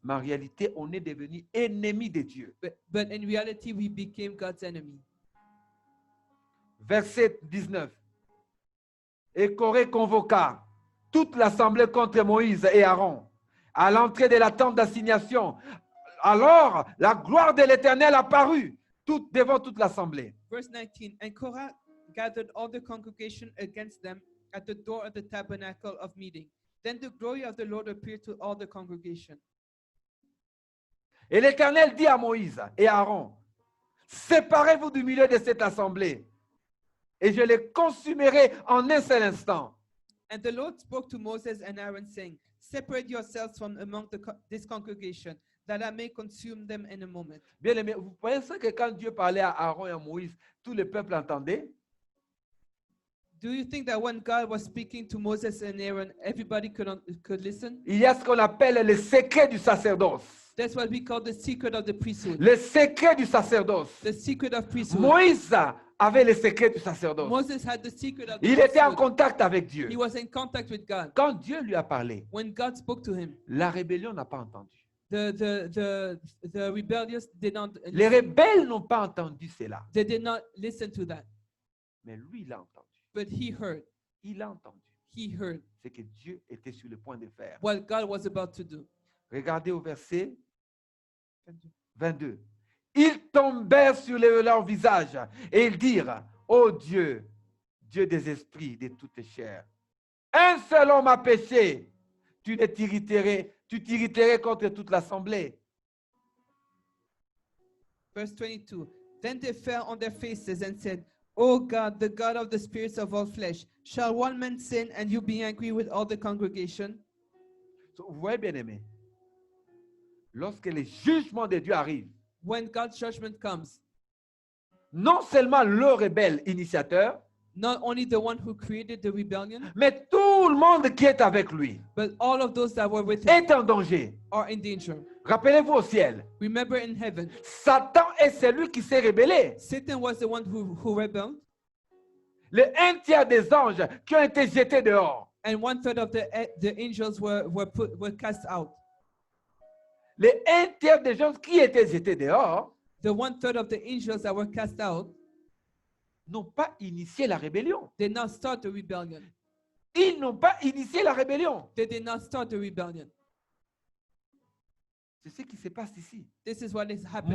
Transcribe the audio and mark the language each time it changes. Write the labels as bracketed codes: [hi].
[fr] Mais en réalité, on est devenu ennemis de Dieu. [en] but in reality, we became God's enemy. [fr] Verset 19. Et Corée convoqua toute l'assemblée contre Moïse et Aaron à l'entrée de la tente d'assignation. Alors, la gloire de l'Éternel apparut devant toute l'assemblée. [en] Verse 19, and Korah gathered all the congregation against them at the door of the tabernacle of meeting. Then the glory of the Lord appeared to all the congregation. [fr] Et l'Éternel dit à Moïse et à Aaron, séparez-vous du milieu de cette assemblée et je les consumerai en un seul instant. [en] And the Lord spoke to Moses and Aaron, saying, separate yourselves from among this congregation, that I may consume them in a moment. [fr] Bien aimé, vous pensez que quand Dieu parlait à Aaron et à Moïse, tout le peuple entendait? [en] Do you think that when God was speaking to Moses and Aaron, everybody could listen? [fr] Il y a ce qu'on appelle le secret du sacerdoce. [en] That's what we call the secret of the priesthood. [fr] Le secret du sacerdoce. [en] The secret of priesthood. [fr] Moïse avait le secret du sacerdoce. [en] Moses had the secret of the [fr] Il était en [en] priesthood. [fr] contact avec Dieu. [en] He was in contact with God. [fr] Quand Dieu lui a parlé, [en] When God spoke to him, [fr] la rébellion n'a pas entendu. [en] the rebellious did not [fr] Les rebelles n'ont pas entendu cela. [en] they did not listen to that. [fr] Mais lui, il a entendu. [en] But he heard. [fr] Il a entendu. [en] He heard [fr] C'est que Dieu était sur le point de faire. [en] what God was about to do. [fr] Regardez au verset 22. Ils tombèrent sur leur visage et ils dirent, ô Dieu, Dieu des esprits, de toutes chairs, un seul homme a péché, tu t'irriterais contre toute l'assemblée. [en] Verse 22. Then they fell on their faces and said, O God, the God of the spirits of all flesh, shall one man sin and you be angry with all the congregation? [fr] Vous voyez, bien aimé, lorsque le jugement de Dieu arrive, [en] When God's judgment comes, [fr] non seulement le rebelle initiateur, [en] not only the one who created the rebellion, [fr] mais tout le monde qui est avec lui [en] but all of those that were with him [fr] est en danger. [en] are in danger. [fr] Rappelez-vous au ciel, [en] Remember in heaven, [fr] Satan est celui qui s'est rebellé. [en] Satan was the one who rebelled, [fr] Le un tiers des anges qui ont été jetés dehors. [en] and 1/3 of the angels were cast out. [fr] Le un tiers des gens qui étaient jetés dehors [en] The 1/3 of the angels that were cast out [fr] n'ont pas initié la rébellion. [en] did not start the rebellion. [fr] Ils n'ont pas initié la rébellion. [en] They did not start the rebellion. [fr] C'est ce qui se passe ici. [en] This is what is happening.